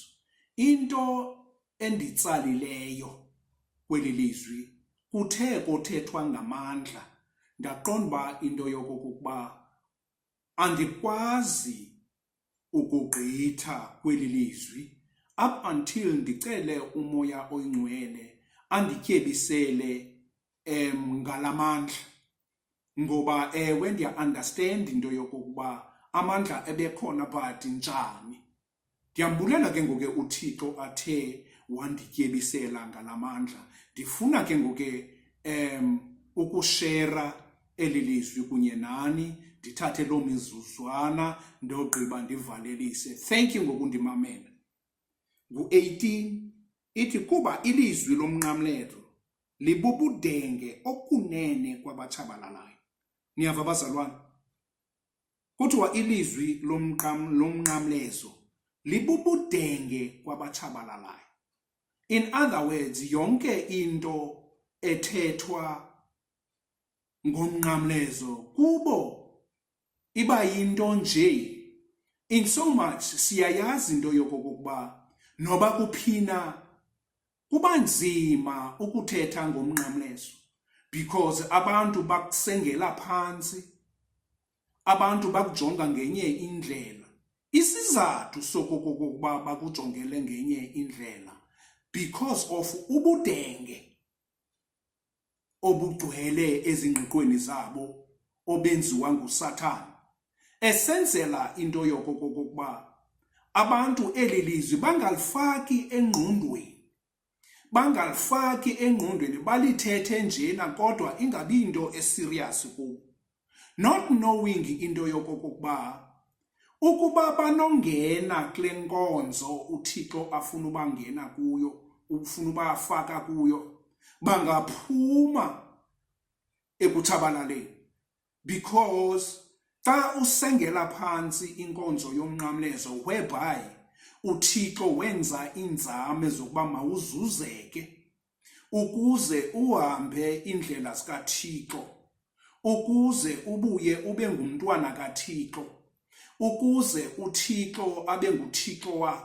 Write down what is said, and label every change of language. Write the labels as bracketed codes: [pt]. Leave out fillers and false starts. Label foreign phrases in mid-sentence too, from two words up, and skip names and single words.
[xh] Into enditsalileyo kweli lizwi kuthe kothethwa ngamandla, ndaqonda uba into yokokuba andikwazi ukugqitha kweli lizwi [en] up until [xh] ndicele umoya oyingcwele andityebisele ngalamandla, ngoba ewe ndiya-understand into yokokuba amandla ebekhona, but njani. Ndiyambulela ke ngoku uThixo athe wandityebisela ngalamandla. Ndifuna ke ngoku ukushera eli lizwi kunye nani, ndithathe loo mizuzwana ndogqiba ndivalelise. [en] Thank you [xh] ngokundimamela. Ngu-18 ithi, kuba ilizwi lomnqamlezo libubudenge okunene kwabatshabalalayo. Niyava bazalwane? Kuthiwa ilizwi lomnqamlezo libubudenge kwabatshabalalayo. [en] In other words, [xh] yonke into ethethwa ngomnqamlezo kubo iba yinto nje. [en] In so much [xh] siyayazi into yokokuba noba kuphina kuba nzima ukuthetha ngomnqamlezo, because abantu bakusengela phantsi, abantu bakujonga ngenye indlela. Isizathu sokokuba bakujongele ngenye indlela [en] because of [xh] ubudenge obugcwele ezingqiqweni zabo obenziwa nguSathane, esenzela into yokokuba abantu eli lizwi bangalifaki engqondweni, balithethe njena kodwa ingabi into eserious kubo, [en] not knowing [xh] into yokokuba ukuba banongena kule nkonzo uThixo afuna ubangena kuyo, ufuna ubafaka kuyo, bangaphuma ekutshabalaleni. Because xa usengela phantsi inkonzo yomnqamlezo, whereby uThixo wenza iinzame zokuba mawuzuzeke ukuze uhambe indlela zikaThixo, ukuze ubuye ube ngumntwana kaThixo, ukuze uThixo abe nguThixo wakho.